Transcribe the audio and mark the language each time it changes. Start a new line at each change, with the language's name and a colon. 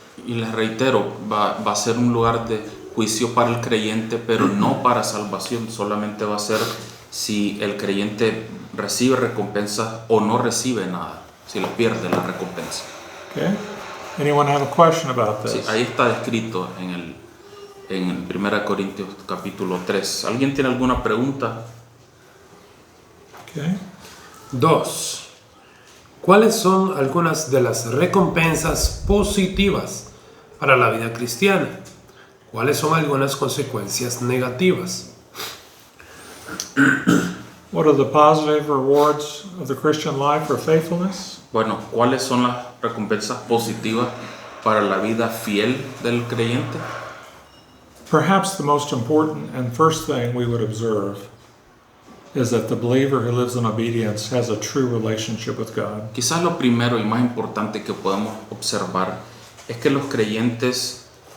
Spanish: Y les reitero, va a ser un lugar de juicio para el creyente, pero no para salvación. Solamente va a ser si el creyente recibe recompensa o no recibe nada, si lo pierde la recompensa.
English: Okay? Anyone have a question about this?
Spanish: Sí, ahí está descrito en 1 Corintios capítulo 3. ¿Alguien tiene alguna pregunta?
English: Okay. 2.
Spanish: ¿Cuáles son algunas de las recompensas positivas para la vida cristiana? ¿Cuáles son algunas consecuencias negativas?
English: What are the positive rewards of the Christian life for faithfulness?
Spanish: Bueno, ¿cuáles son las recompensas positivas para la vida fiel del creyente?
English: Perhaps the most important and first thing we would observe is that the believer who lives in obedience has a true relationship with God.
Spanish: Quizás lo primero y más importante que podemos observar es que los creyentes,